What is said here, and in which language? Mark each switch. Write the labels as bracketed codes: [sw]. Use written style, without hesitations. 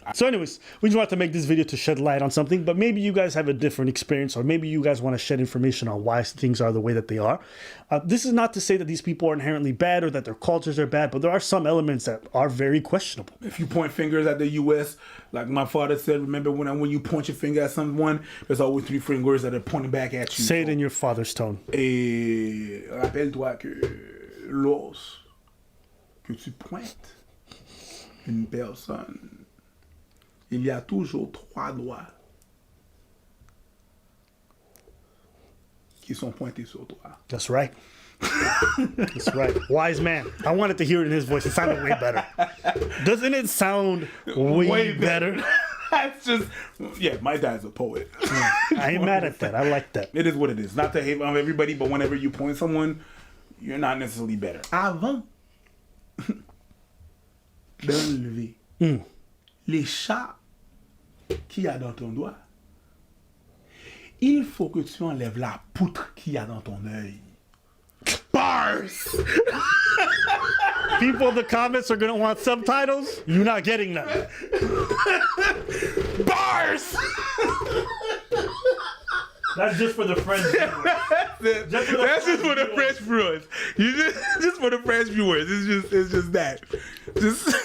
[en] So anyways, we just wanted to make this video to shed light on something, but maybe you guys have a different experience, or maybe you guys want to shed information on why things are the way that they are. This is not to say that these people are inherently bad or that their cultures are bad, but there are some elements that are very questionable. If you point fingers at the U.S., like my father said, remember when you point your finger at someone, there's always three fingers that are pointing back at you. Say it in your father's tone. [fr] Et rappelle-toi que lorsque tu pointes une personne, il y a toujours trois doigts qui sont pointés sur toi. [en] That's right. That's right. Wise man. I wanted to hear it in his voice. It sounded way better. Doesn't it sound way better? That's just, yeah, my dad's a poet. I ain't mad at that. I like that. It is what it is. Not to hate on everybody, but whenever you point someone, you're not necessarily better. [fr] Avant d'enlever les chats qu'il y a dans ton doigt, il faut que tu enlèves la poutre qu'il y a dans ton œil. [en] Bars! People in the comments are going to want subtitles. You're not getting them. Bars! That's just for the French viewers. That's just for the French viewers. You just for the French viewers. It's just that. Just